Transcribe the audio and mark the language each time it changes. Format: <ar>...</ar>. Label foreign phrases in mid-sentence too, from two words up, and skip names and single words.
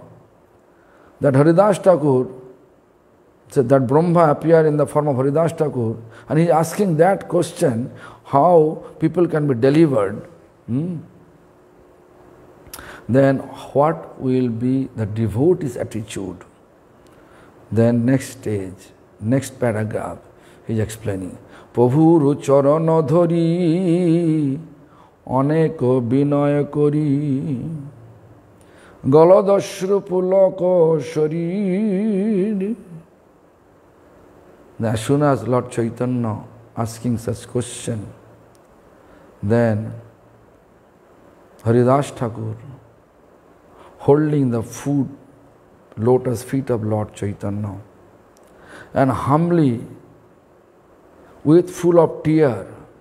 <en>That Haridas Thakur, that Brahma appeared in the form of Haridas Thakur, and he is asking that question, how people can be delivered. Then what will be the devotee's attitude? Then next stage, next paragraph, he is explaining.</en> <bn>প্রভুর চরণ ধরি অনেক বিনয় করি গলদশ্রু পুলক শরীর.</bn> <en>As soon as Lord Chaitanya asking such question, then Haridas Thakur holding the lotus feet of Lord Chaitanya and humbly, with full of tear</en>